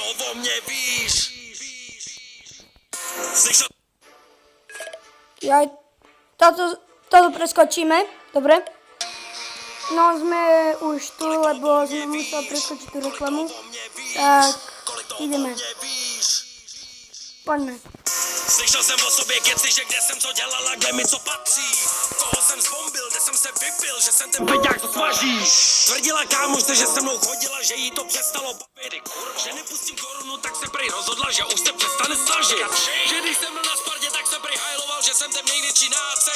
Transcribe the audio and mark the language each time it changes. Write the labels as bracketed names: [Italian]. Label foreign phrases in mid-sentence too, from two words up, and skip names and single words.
[Slovak] Ja toto preskočíme, dobre? No sme už tu, lebo sme museli preskočiť tú reklamu. Tak ideme. Poďme. [Czech] Slyšel jsem o sobě keci, že kde jsem co dělala, kde mi co patří. Koho jsem zbombil, kde jsem se vypil, že jsem ten peďák co smaží. Tvrdila kámošce, že se mnou chodila, že jí to přestalo bavit. Že nepustím korunu, tak se prej rozhodla, že už se přestane snažit. Že když jsem byl na Spartě, tak jsem prej hajloval, že jsem ten největší nácek.